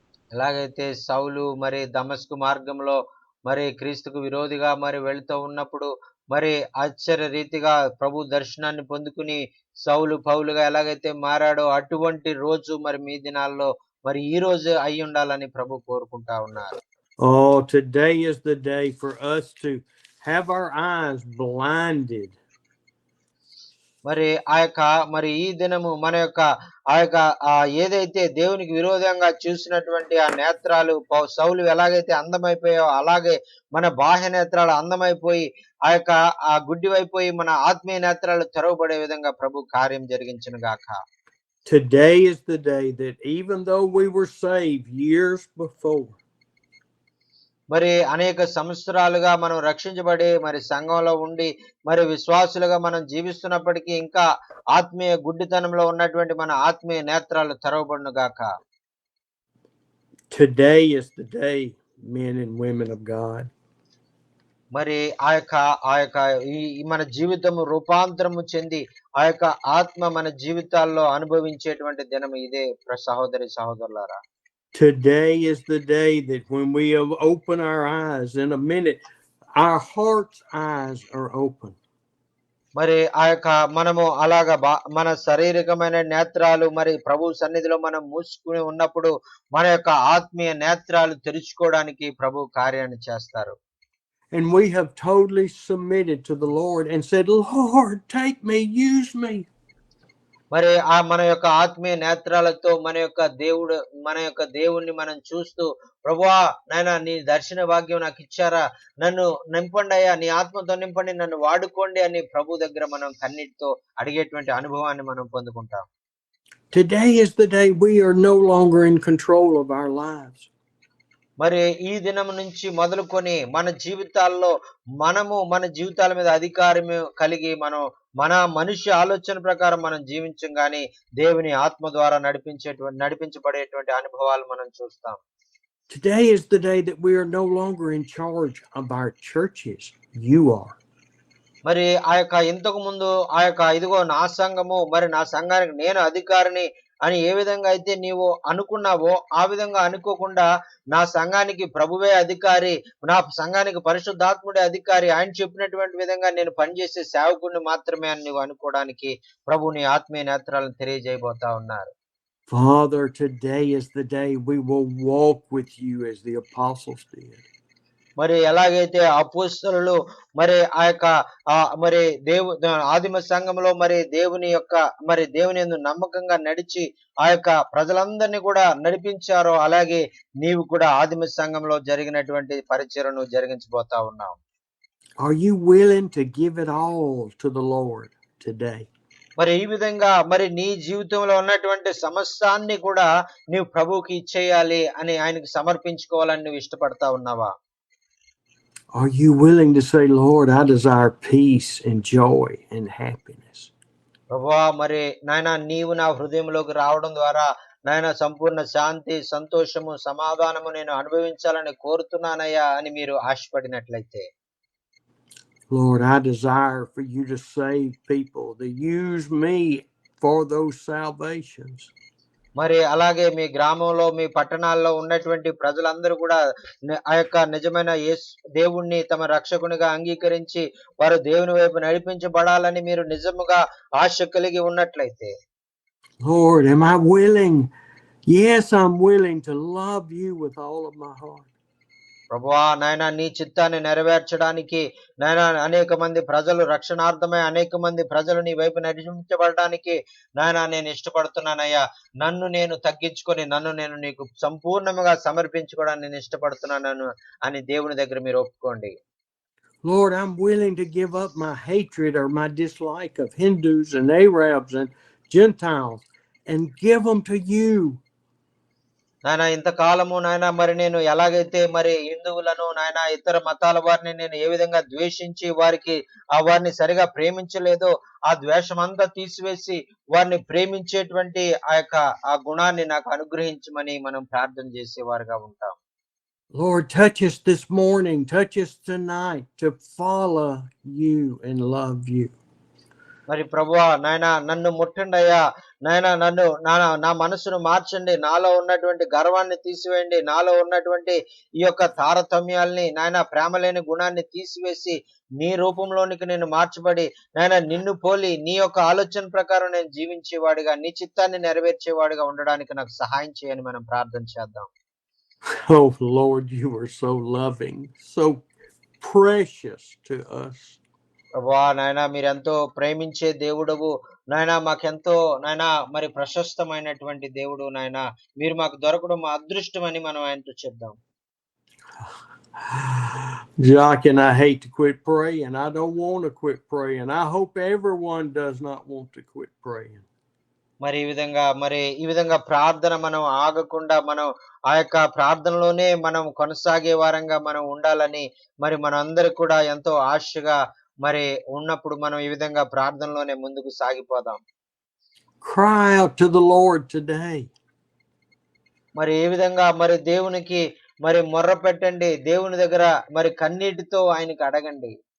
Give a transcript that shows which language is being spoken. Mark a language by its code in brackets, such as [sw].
[te] ఎలాగైతే సౌలు మరి దమస్కు మార్గంలో మరి క్రీస్తుకు విరోధిగా మరి వెళుతూ ఉన్నప్పుడు మరి ఆశ్చర్య రీతిగా ప్రభు దర్శనాన్ని పొందుకుని సౌలు పౌలుగా ఎలాగైతే మారాడో, అటువంటి రోజు మరి మీ దినాల్లో మరి ఈ రోజు అయి ఉండాలని ప్రభు కోరుకుంటా ఉన్నారు. [en] Oh, today is the day for us to have our eyes blinded [te] మరి ఆ యొక్క మరి ఈ దినము మన యొక్క ఆ యొక్క ఏదైతే దేవునికి విరోధంగా చూసినటువంటి ఆ నేత్రాలు సౌలు ఎలాగైతే అందమైపోయాయో అలాగే మన బాహ్య నేత్రాలు అందమైపోయి ఆ యొక్క ఆ గుడ్డివైపోయి మన ఆత్మీయ నేత్రాలు తెరవబడే విధంగా ప్రభు కార్యం జరిగించును గాక. [en] Today is the day that even though we were saved years before, [te] మరి అనేక సంవత్సరాలుగా మనం రక్షించబడి మరి సంఘంలో ఉండి మరి విశ్వాసులుగా మనం జీవిస్తున్నప్పటికీ ఇంకా ఆత్మీయ గుడ్డితనంలో ఉన్నటువంటి మన ఆత్మీయ నేత్రాలు తెరవబడును గాక. [en] today is the day, men and women of God. [te] మరి ఆ యొక్క ఈ మన జీవితము రూపాంతరము చెంది ఆ యొక్క ఆత్మ మన జీవితాల్లో అనుభవించేటువంటి దినం ఇదే సహోదరి సహోదరులారా. [en] Today is the day that when we open our eyes in a minute, our heart's eyes are open. [te] మరి ఆ యొక్క మనము అలాగా మన శారీరకమైన నేత్రాలు మరి ప్రభు సన్నిధిలో మనం మూసుకుని ఉన్నప్పుడు మన యొక్క ఆత్మీయ నేత్రాలు తెరుచుకోవడానికి ప్రభు కార్యాన్ని చేస్తారు. [en] And we have totally submitted to the Lord and said, Lord, take me, use me. [te] మరి మన యొక్క ఆత్మీయ నేత్రాలతో మన యొక్క దేవుణ్ణి మనం చూస్తూ, ప్రభువా నాయనా నీ దర్శన భాగ్యం నాకు ఇచ్చారా, నన్ను నింపండి అయ్యా, నీ ఆత్మతో నింపండి, నన్ను వాడుకోండి అని ప్రభు దగ్గర మనం కన్నీటితో అడిగేటువంటి అనుభవాన్ని మనం పొందుకుంటాం. [en] Today is the day we are no longer in control of our lives. [te] మరి ఈ దినం నుంచి మొదలుకొని మన జీవితాల్లో మనము మన జీవితాల మీద అధికారం కలిగి మనం మన మనిషి ఆలోచన ప్రకారం మనం జీవించం గాని దేవుని ఆత్మ ద్వారా నడిపించబడేటువంటి అనుభవాలు మనం చూస్తాం. [en] Today is the day that we are no longer in charge of our churches. You are. [te] మరి ఆ యొక్క ఇంతకు ముందు ఆ యొక్క ఇదిగో నా సంఘము మరి నా సంఘానికి నేను అధికారిని అని ఏ విధంగా అయితే నీవు అనుకున్నావో ఆ విధంగా అనుకోకుండా నా సంఘానికి ప్రభువే అధికారి, నా సంఘానికి పరిశుద్ధాత్ముడే అధికారి, ఆయన చెప్పినటువంటి విధంగా నేను పనిచేసే సేవకుడిని మాత్రమే అని నువ్వు అనుకోవడానికి ప్రభు నీ ఆత్మీయ నేత్రాలను తెలియజేయబోతా ఉన్నారు. [en] Father, today is the day we will walk with you as the apostles did. [te] మరి ఎలాగైతే అపోస్తలులు మరి ఆ యొక్క మరి ఆదిమ సంఘంలో మరి దేవుని యందు నమ్మకంగా నడిచి ఆ యొక్క ప్రజలందరినీ కూడా నడిపించారో అలాగే నీవు కూడా ఆదిమ సంఘంలో జరిగినటువంటి పరిచర్యను జరిగించబోతా ఉన్నావు. [en] Are you willing to give it all to the Lord today? [te] మరి ఈ విధంగా మరి నీ జీవితంలో ఉన్నటువంటి సమస్తాన్ని కూడా నీవు ప్రభువుకి ఇచ్చేయాలి అని ఆయనకు సమర్పించుకోవాలని నువ్వు ఇష్టపడతా ఉన్నావా? [en] Are you willing to say, Lord, I desire peace and joy and happiness? [te] ప్రభువా మరి నాయనా నీవు నా హృదయంలోకి రావడం ద్వారా నాయనా సంపూర్ణ శాంతి, సంతోషము, సమాధానము నేను అనుభవించాలని కోరుతున్నానయ్యా అని మీరు ఆశపడినట్లయితే, [en] Lord, I desire for you to save people, to use me for those salvations. [te] మరి అలాగే మీ గ్రామంలో మీ పట్టణాల్లో ఉన్నటువంటి ప్రజలందరూ కూడా ఆ యొక్క నిజమైన దేవుణ్ణి తమ రక్షకునిగా అంగీకరించి వారు దేవుని వైపు నడిపించబడాలని మీరు నిజముగా ఆశ కలిగి ఉన్నట్లయితే, [en] Lord, am I willing? Yes, I'm willing to love you with all of my heart. [te] ప్రభువా నాయనా నీ చిత్తాన్ని నెరవేర్చడానికి నాయనా అనేక మంది ప్రజలు రక్షణార్థమై అనేక మంది ప్రజలు నీ వైపు నడిపించబడడానికి నాయనా నేను ఇష్టపడుతున్నానయ్యా, నన్ను నేను తగ్గించుకొని నన్ను నేను నీకు సంపూర్ణంగా సమర్పించుకోవడానికి నేను ఇష్టపడుతున్నాను అని దేవుని దగ్గర మీరు ఒప్పుకోండి. [en] Lord, I'm willing to give up my hatred or my dislike of Hindus and Arabs and Gentiles and give them to you. [te] నాయన ఇంతకాలము నాయన మరి నేను ఎలాగైతే మరి హిందువులను నాయన ఇతర మతాల వారిని నేను ఏ విధంగా ద్వేషించి వారిని సరిగా ప్రేమించలేదో ఆ ద్వేషం అంతా తీసివేసి వారిని ప్రేమించేటువంటి ఆ గుణాన్ని నాకు అనుగ్రహించమని మనం ప్రార్థన చేసేవారుగా ఉంటాం. [en] Lord, touch us this morning, touch us tonight to follow you and love you. [te] మరి ప్రభువా నాయన నన్ను ముట్టండి అయ్యా, నాయన నన్ను నా మనసును మార్చండి, నాలో ఉన్నటువంటి గర్వాన్ని తీసివేయండి, నాలో ఉన్నటువంటి ఈ యొక్క తారతమ్యాల్ని నాయన ప్రేమ లేని గుణాన్ని తీసివేసి నీ రూపంలోనికి నేను మార్చబడి నాయన నిన్ను పోలి నీ యొక్క ఆలోచన ప్రకారం నేను జీవించేవాడిగా నీ చిత్తాన్ని నెరవేర్చేవాడిగా ఉండడానికి నాకు సహాయం చేయని మనం ప్రార్థన చేద్దాం. [en] Oh Lord, you are so loving, so precious to us. [te] ప్రభువా నాయనా మీరెంతో ప్రేమించే దేవుడవు. నాయనా మాకెంతో నాయనా మరి ప్రశస్తమైనటువంటి దేవుడు నాయనా. మీరు మాకు దొరకడం మా అదృష్టమని మనం ఆయనతో చెప్దాం. [en] Jock, and I hate to quit praying. I don't want to quit praying. I hope everyone does not want to quit praying. [te] మరి ఈ విధంగా ప్రార్థన మనం ఆగకుండా మనం ఆ యొక్క ప్రార్థనలోనే మనం కొనసాగే వారంగా మనం ఉండాలని మరి మనందరికి కూడా ఎంతో ఆశగా మరి ఉన్నప్పుడు మనం ఈ విధంగా ప్రార్థనలోనే ముందుకు సాగిపోదాం. [en] Cry out to the Lord today. [te] మరి ఏ విధంగా మరి దేవునికి మరి మొర్ర పెట్టండి. దేవుని దగ్గర మరి కన్నీటితో ఆయనకి అడగండి.